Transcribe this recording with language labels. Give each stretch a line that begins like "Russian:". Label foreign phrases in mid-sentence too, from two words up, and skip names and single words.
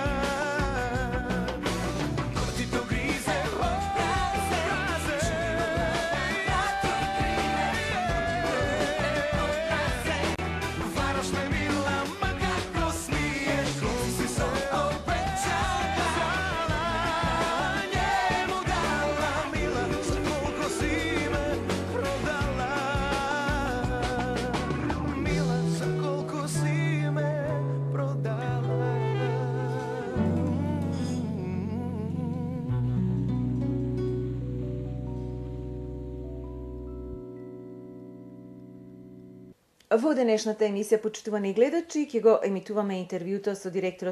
Croatian: Ko ti to grize obraze, varaš me mila, ma kako smiješ, kom si se obećala, njemu dala, mila, za koliko si me prodala, mila, za koliko si me prodala.
Macedonian: Во денешната емисија, почитувани гледачи, ќе го емитуваме интервјуто со директорот